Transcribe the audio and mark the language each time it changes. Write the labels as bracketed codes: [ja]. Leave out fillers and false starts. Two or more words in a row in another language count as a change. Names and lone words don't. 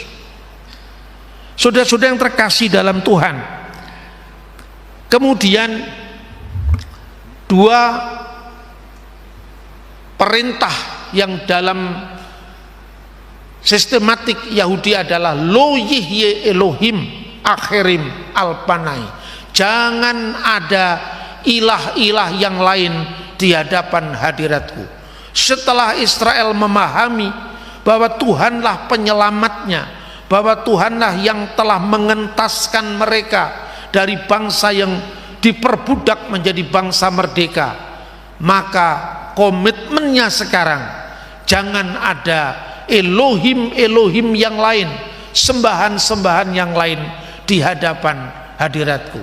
[id] Saudara-saudara yang terkasih dalam Tuhan, kemudian 2 perintah yang dalam sistematik Yahudi adalah [he] לא יהיה אלהים אחרים על פני. [id] Jangan ada ilah-ilah yang lain di hadapan hadiratku. Setelah Israel memahami bahwa Tuhanlah penyelamatnya, bahwa Tuhanlah yang telah mengentaskan mereka dari bangsa yang diperbudak menjadi bangsa merdeka, maka komitmennya sekarang jangan ada Elohim yang lain, sembahan-sembahan yang lain di hadapan hadiratku.